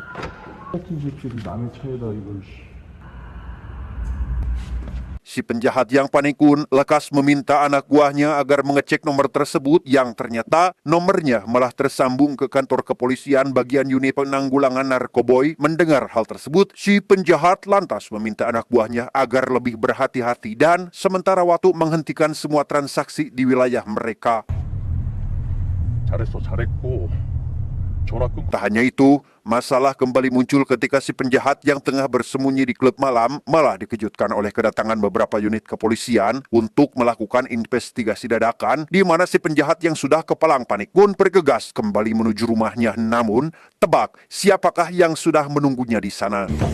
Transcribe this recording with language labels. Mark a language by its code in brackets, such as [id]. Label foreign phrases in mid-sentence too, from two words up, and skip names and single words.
[id] Si penjahat yang panik pun lekas meminta anak buahnya agar mengecek nomor tersebut, yang ternyata nomornya malah tersambung ke kantor kepolisian bagian unit penanggulangan narkoboy. Mendengar hal tersebut, si penjahat lantas meminta anak buahnya agar lebih berhati-hati dan sementara waktu menghentikan semua transaksi di wilayah mereka. [ko] 잘했어, 잘했고. 전화 끊고. [id] Tak hanya itu, masalah kembali muncul ketika si penjahat yang tengah bersembunyi di klub malam malah dikejutkan oleh kedatangan beberapa unit kepolisian untuk melakukan investigasi dadakan, di mana si penjahat yang sudah kepalang panik pun bergegas kembali menuju rumahnya. Namun, tebak siapakah yang sudah menunggunya di sana?